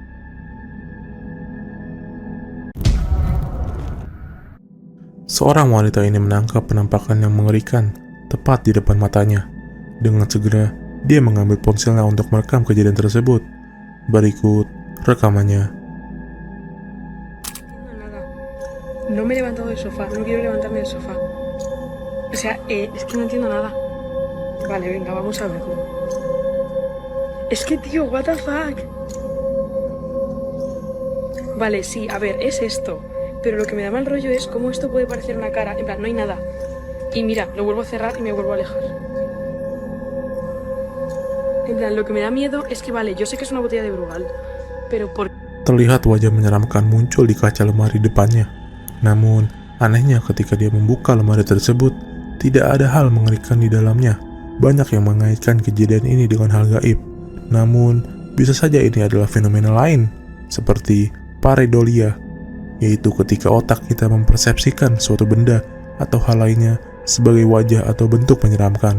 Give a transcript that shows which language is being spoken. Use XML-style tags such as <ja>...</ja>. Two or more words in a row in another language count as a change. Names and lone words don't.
<id>Seorang wanita ini menangkap penampakan yang mengerikan tepat di depan matanya. Dengan segera, dia mengambil ponselnya untuk merekam kejadian tersebut. Berikut rekamannya.</id> <es>No me he levantado del sofá, no quiero levantarme del sofá. O sea, es que no entiendo nada. Vale, venga, vamos a verlo. Es que, tío,</es> <en>what the fuck.</en> <es>Vale, sí, a ver, es esto. Pero lo que me da mal rollo es cómo esto puede parecer una cara. En plan, no hay nada. Y mira, lo vuelvo a cerrar y me vuelvo a alejar. En plan, lo que me da miedo es que, vale, yo sé que es una botella de Brugal, pero ¿por qué?</es> <id>Terlihat wajah menyeramkan muncul di kaca lemari depannya. Namun, anehnya ketika dia membuka lemari tersebut, tidak ada hal mengerikan di dalamnya. Banyak yang mengaitkan kejadian ini dengan hal gaib. Namun, bisa saja ini adalah fenomena lain, seperti pareidolia, yaitu ketika otak kita mempersepsikan suatu benda atau hal lainnya sebagai wajah atau bentuk menyeramkan.</id>